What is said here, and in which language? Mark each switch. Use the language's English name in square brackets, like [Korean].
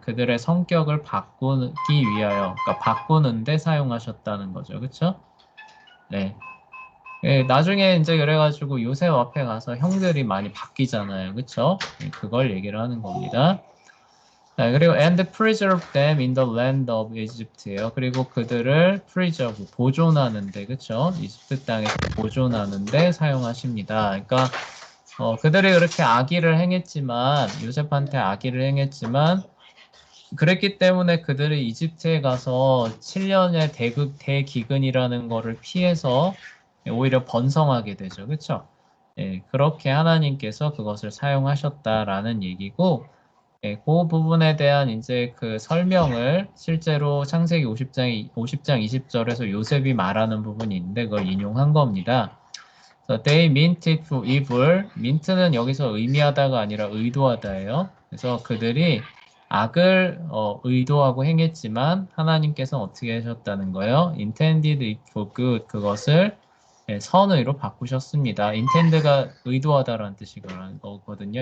[Korean] 그들의 성격을 바꾸기 위하여. 그러니까 바꾸는데 사용하셨다는 거죠. 그렇죠? 네. 예, 나중에 이제 그래가지고 요셉 앞에 가서 형들이 많이 바뀌잖아요. 그쵸? 예, 그걸 얘기를 하는 겁니다. 자, 그리고 [English] and preserve them in the land of Egypt예요. [Korean] 그리고 그들을 preserve, 보존하는데, 그쵸? 이집트 땅에서 보존하는데 사용하십니다. 그러니까 그들이 그렇게 악의를 행했지만, 요셉한테 악의를 행했지만, 그랬기 때문에 그들이 이집트에 가서 7년의 대기근이라는 거를 피해서 오히려 번성하게 되죠. 그렇죠? 예, 그렇게 하나님께서 그것을 사용하셨다라는 얘기고, 예, 그 부분에 대한 이제 그 설명을 실제로 창세기 50장 20절에서 요셉이 말하는 부분이 있는데 그걸 인용한 겁니다. [English] So they meant it for evil. [Korean] mint는 여기서 의미하다가 아니라 의도하다예요. 그래서 그들이 악을 의도하고 행했지만 하나님께서 어떻게 하셨다는 거예요? [English] intended it for good. [Korean] 그것을 선의로 바꾸셨습니다. intend가 의도하다라는 뜻이거든요.